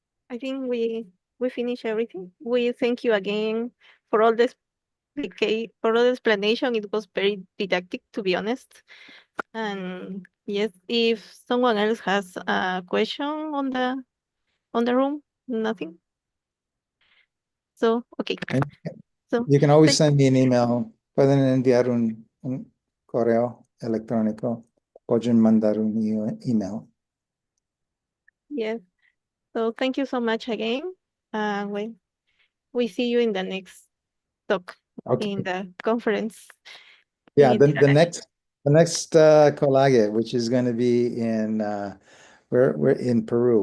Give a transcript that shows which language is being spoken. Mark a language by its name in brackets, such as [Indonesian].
[English] I think we finish everything. We thank you again for all this for all the explanation. It was very didactic, to be honest. And yes, if someone else has a question on the room, nothing. So okay. And So you can always send me an email. [Spanish] Pueden enviar un correo electrónico. Pueden mandar un email. [English] yes. So thank you so much again. We see you in the next talk in the conference. Yeah, the next collage, which is going to be in we're in Peru.